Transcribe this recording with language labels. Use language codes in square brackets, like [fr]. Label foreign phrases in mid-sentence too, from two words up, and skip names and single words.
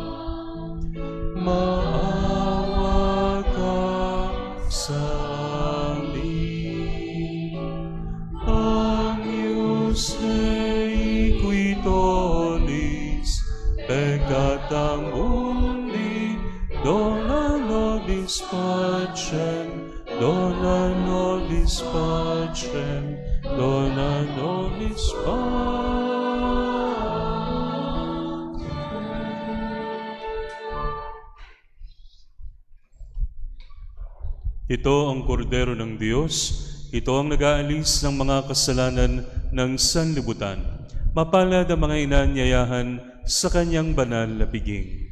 [tl] maawa ka sa amin. [la] Agnus Dei qui tollis peccatam mundi, dona nobis pacem, dona nobis pacem, dona nobis pacem. [tl] Ito ang kordero ng Diyos, ito ang nag-aalis ng mga kasalanan ng sanlibutan. Mapalad ang mga inanyayahan sa kanyang banal na piging.